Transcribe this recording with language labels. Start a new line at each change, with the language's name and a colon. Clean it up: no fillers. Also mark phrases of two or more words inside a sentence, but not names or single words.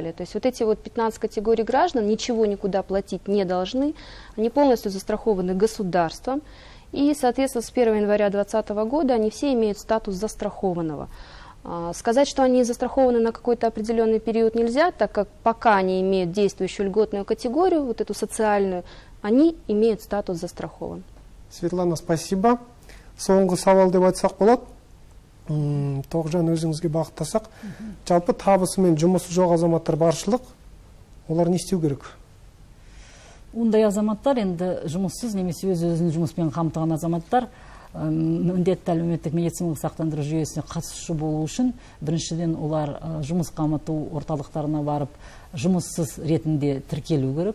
Russian: То есть вот эти вот 15 категорий граждан ничего никуда платить не должны, они полностью застрахованы государством, и, соответственно, с 1 января 2020 года они все имеют статус застрахованного. Сказать, что они застрахованы на какой-то определенный период нельзя, так как пока они имеют действующую льготную категорию, вот эту социальную, они имеют статус застрахован. Светлана, спасибо.
Kazakh: Соңғы сауал деп айтсақ болады. Тоғжан, өзіңізге бағыттасақ. Жалпы табысы мен жұмысы жоқ азаматтар баршылық. Олар не істеу керек? Ондай азаматтар енді жұмыссыз немесе өз-өзін жұмыспен қамтыған азаматтар міндетті әлеуметтік медициналық сақтандыру жүйесіне қатысушы болу үшін біріншіден олар жұмыс қамту орталықтарына барып жұмыссыз ретінде тіркелу керек.